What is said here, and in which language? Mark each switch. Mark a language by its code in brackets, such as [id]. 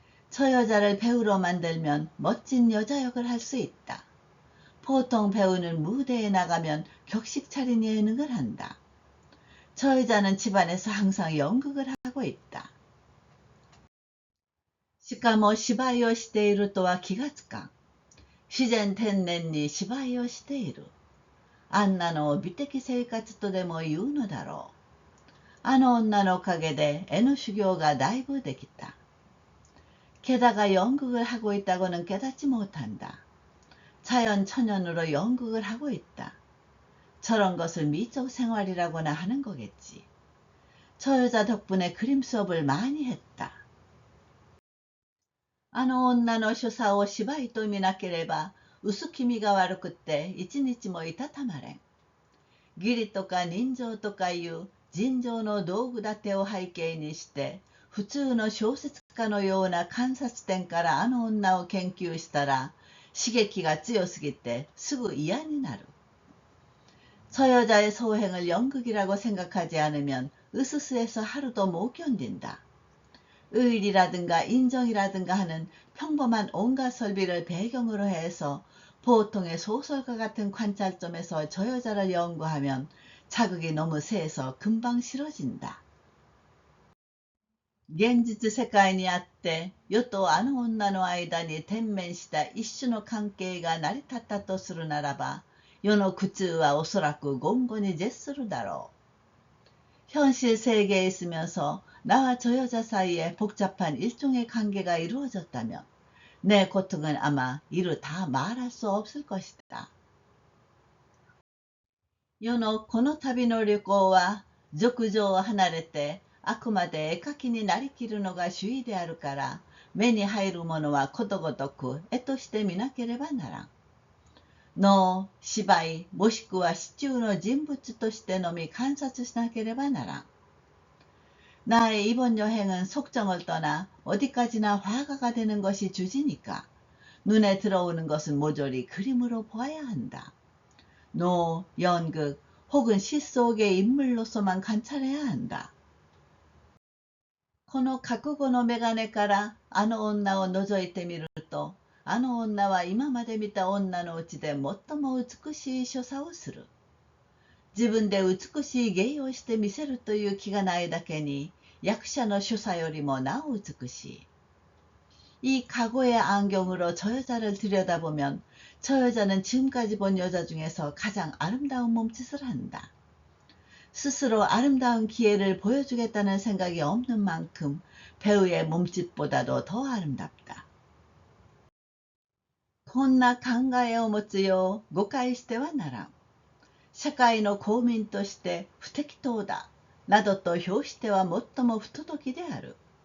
[ko] 저 여자를 배우로 만들면 멋진 여자 역을 할 수 있다. 보통 배우는 무대에 나가면 격식 차린 예능을 한다. 저 여자는 집안에서 항상 연극을 하고 있다. [ja] しかも芝居をしているとは気がつかん。自然天然に芝居をしている。あんなのを美的生活とでも言うのだろう。あの女のおかげで絵の修行がだいぶできた。 [ko] 게다가 연극을 하고 있다고는 깨닫지 못한다. 자연천연으로 연극을 하고 있다. 저런 것을 미적 생활이라고나 하는 거겠지. 저 여자 덕분에 그림 수업을 많이 했다. [ja] あの女の所作を芝居と見なければ薄気味が悪くって一日もいたたまれん。義理とか人情とかいう尋常の道具立てを背景にして普通の小説家のような観察点からあの女を研究したら刺激が強すぎてすぐ嫌になる。 [ko] 저 여자의 소행을 연극이라고 생각하지 않으면 으스스해서 하루도 못 견딘다. 의리라든가 인정이라든가 하는 평범한 온갖 설비를 배경으로 해서 보통의 소설가 같은 관찰점에서 저 여자를 연구하면 자극이 너무 세서 금방 싫어진다. [ja] 現実世界にあって世とあの女の間に天面した一種の関係が成り立ったとするならば世の苦痛はおそらく言語に絶するだろう。 [ko] 현실 세계에 있으면서 나와 저 여자 사이에 복잡한 일종의 관계가 이루어졌다면 내 고통은 아마 이루 다 말할 수 없을 것이다. [ja] 世のこの旅の旅行は俗情を離れてあくまで絵描きになりきるのが主意であるから目に入るものはことごとく絵として見なければならん。能、芝居、もしくは市中の人物としてのみ観察しなければならん。 [ko] 나의 이번 여행은 속정을 떠나 어디까지나 화가가 되는 것이 주지니까 눈에 들어오는 것은 모조리 그림으로 보아야 한다. 노, 연극 혹은 시 속의 인물로서만 관찰해야 한다. [ja] この覚悟の眼鏡からあの女を覗いてみるとあの女は今まで見た女のうちで最も美しい所作をする。自分で美しい芸をしてみせるという気がないだけに役者の所作よりもなお美しい。 [ko] 이 각오의 안경으로 저 여자를 들여다보면 저 여자는 지금까지 본 여자 중에서 가장 아름다운 몸짓을 한다. 스스로 아름다운 기회를 보여주겠다는 생각이 없는 만큼 배우의 몸짓보다도 더 아름답다. [ja] こんな考えを持つよう誤解してはならん。社会の公民として不適当だなどと評しては最も不届きである。